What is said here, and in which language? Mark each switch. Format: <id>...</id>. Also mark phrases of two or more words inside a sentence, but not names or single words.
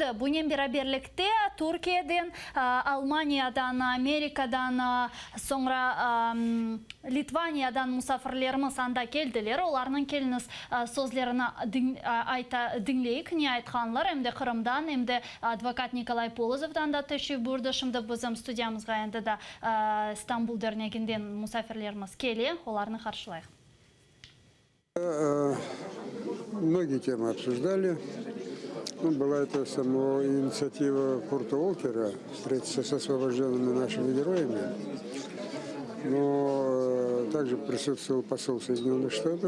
<crh>Bunun beraberlikte Türkiye'den, Almanya'dan, Amerika'dan, sonra Litvanya'dan misafirlerimiz anda geldiler. Onların keliniz sözlerini dinleyik. Ne aytkanlar hem de Kırım'dan hem de advokat Nikolay Polozov'dan da teşrif buyurdu. Şimdi bizim stüdyamızga endi de İstanbul derneğinden misafirlerimiz keldi. Onlarını karşılayık.</crh> <ru>Многие темы обсуждали. Ну, была это сама инициатива Курта Волкера встретиться с освобожденными нашими героями. Но также присутствовал посол Соединенных Штатов.</ru>